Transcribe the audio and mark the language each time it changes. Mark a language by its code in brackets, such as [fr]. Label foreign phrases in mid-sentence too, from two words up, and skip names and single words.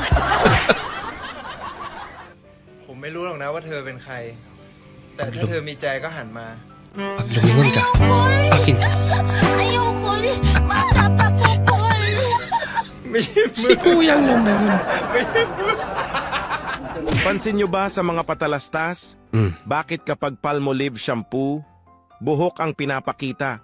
[th] ผมไม่รู้หรอกนะว่าเธอเป็นใคร แต่ถ้าเธอมีใจก็หันมา [tl] Pag lumingon ka, akin ka. Si Kuyang lumingon. Pansin nyo ba sa mga patalastas? Bakit kapag Palmolive shampoo, buhok ang pinapakita?